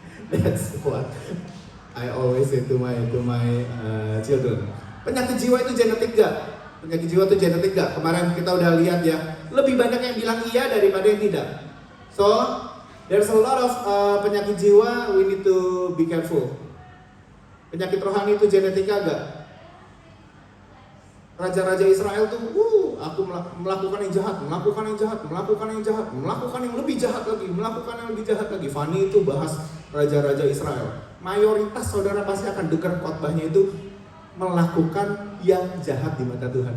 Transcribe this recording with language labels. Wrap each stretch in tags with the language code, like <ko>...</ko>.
<en>That's what I always say to my children.</en> <id>Penyakit jiwa itu genetik gak? Penyakit jiwa itu genetik gak? Kemarin kita udah lihat ya, lebih banyak yang bilang iya daripada yang tidak.</id> <en>So there's a lot of penyakit jiwa, we need to be careful.</en> <id>Penyakit rohani itu genetika gak? Raja-raja Israel tuh, aku melakukan yang jahat, melakukan yang jahat, melakukan yang jahat, melakukan yang lebih jahat lagi, melakukan yang lebih jahat lagi. Fani itu bahas raja-raja Israel. Mayoritas saudara pasti akan dengar khotbahnya itu melakukan yang jahat di mata Tuhan.</id>